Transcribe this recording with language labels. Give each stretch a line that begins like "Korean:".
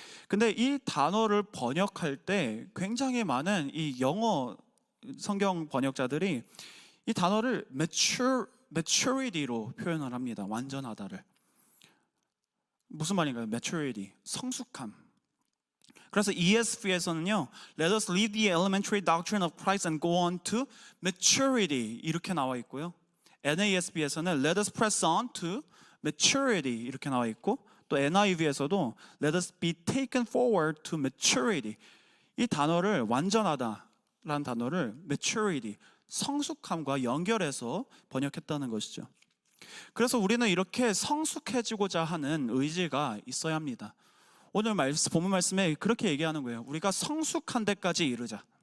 Korean: 근데 이 단어를 번역할 때 굉장히 많은 이 영어 성경 번역자들이 이 단어를 maturity로 표현을 합니다. 완전하다를. 무슨 말인가요? maturity, 성숙함. 그래서 ESV에서는요,
English: Let us leave the elementary doctrine of Christ and go on to maturity
Korean: 이렇게 나와 있고요. NASB에서는
English: Let us press on to maturity
Korean: 이렇게 나와 있고, 또 NIV에서도
English: Let us be taken forward to maturity.
Korean: 이 단어를 완전하다라는 단어를 maturity, 성숙함과 연결해서 번역했다는 것이죠. 그래서 우리는 이렇게 성숙해지고자 하는 의지가 있어야 합니다. 오늘 본문 말씀에 그렇게 얘기하는 거예요. 우리가 성숙한 데까지 이르자.